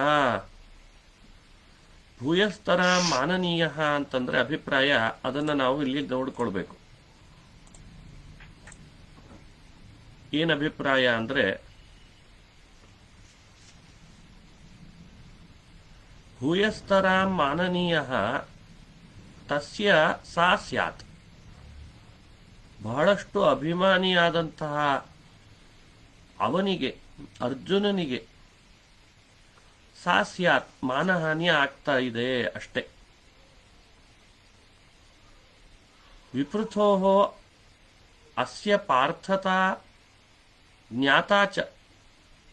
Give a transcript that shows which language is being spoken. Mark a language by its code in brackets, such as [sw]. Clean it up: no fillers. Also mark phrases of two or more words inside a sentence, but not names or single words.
[sa] ಭೂಯಸ್ತರಾಂ ಮಾನನೀಯ [kn] ಅಂತಂದ್ರೆ ಅಭಿಪ್ರಾಯ. ಅದನ್ನು ನಾವು ಇಲ್ಲಿ ನೋಡ್ಕೊಳ್ಬೇಕು. ಏನ್ ಅಭಿಪ್ರಾಯ ಅಂದ್ರೆ, [sa] ಭೂಯಸ್ತರಾಂ ಮಾನನೀಯ ತಸ್ಯ ಸಾ ಸ್ಯಾತ್. [kn] ಬಹಳಷ್ಟು ಅಭಿಮಾನಿಯಾದಂತಹ ಅವನಿಗೆ, ಅರ್ಜುನನಿಗೆ [sa] ಸಾ ಸ್ಯಾತ್ [kn] ಮಾನಹಾನಿ ಆಗ್ತಾ ಇದೆ ಅಷ್ಟೇ. [sa] ವಿಪೃಥೋಃ ಅಸ್ಯ ಪಾರ್ಥತಾ ಜ್ಞಾತಾಚ.